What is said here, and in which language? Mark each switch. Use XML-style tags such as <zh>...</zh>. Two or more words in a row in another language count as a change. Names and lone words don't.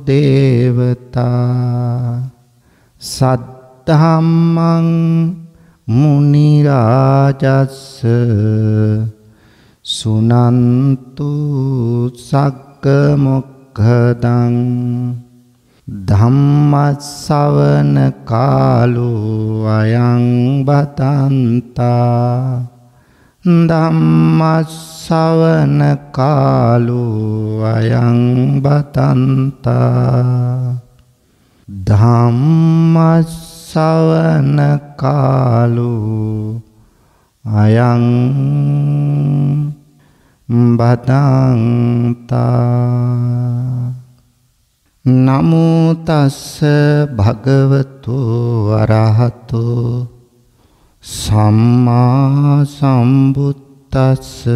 <pi>දේවතා සද්ධම්මං මුනි රාජස්ස සුනන්තු සග්ග මොක්ඛදං ධම්මස්සවන කාලෝ අයං බතන්තා ධම්මස්සවන කාලෝ අයං බතන්තා ධම්මස්සවන කාලෝ අයං බදන්තා. නමෝ තස්ස භගවතු අරහතු සම්මා සම්බුද්දස්ස.</pi>